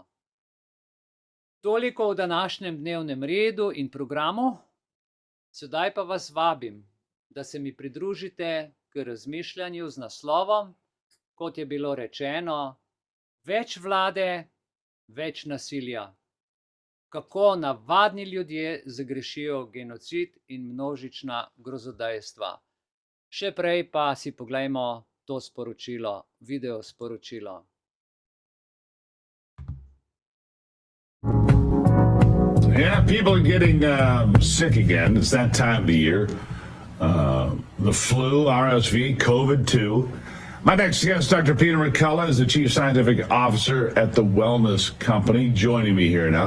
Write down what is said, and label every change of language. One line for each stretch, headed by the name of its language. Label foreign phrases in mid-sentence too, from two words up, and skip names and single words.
Slovenian: Toliko v današnjem dnevnem redu in programu, sedaj pa vas vabim, da se mi pridružite k razmišljanju z naslovom, kot je bilo rečeno, več vlade, več nasilja. Kako navadni ljudje zagrešijo genocid in množična grozodejstva. Še prej pa si poglejmo to sporočilo, video sporočilo.
English: Yeah, people are getting sick again. It's that time of the year. The flu, RSV, COVID-2. My next guest, Dr. Peter McCullough, is the Chief Scientific Officer at the Wellness Company, joining me here now.